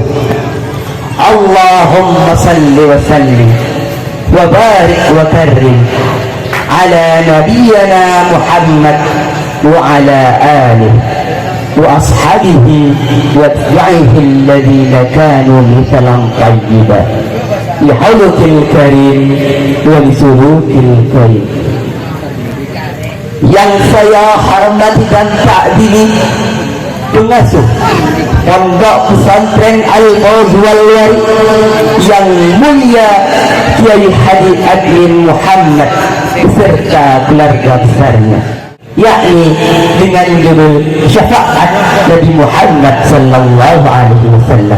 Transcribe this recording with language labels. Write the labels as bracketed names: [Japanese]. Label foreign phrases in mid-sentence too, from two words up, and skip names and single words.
[Arabic] اللهم صل وسلم وبارك وكرم على نبينا محمد وعلى آله وأصحابه وأتباعه الذين كانوا مثالا طيبا للخلق الكريم وللسلوك الكريم. [Indonesian] Yang saya hormati dan takdiri pengasuh Pondok Pesantren Al-Fawz wal Wari yang mulia Kiai Haji Admin Muhammad beserta keluarga besarnya, yakni dengan judul syafaat Nabi Muhammad [Arabic] صلى الله عليه وسلم.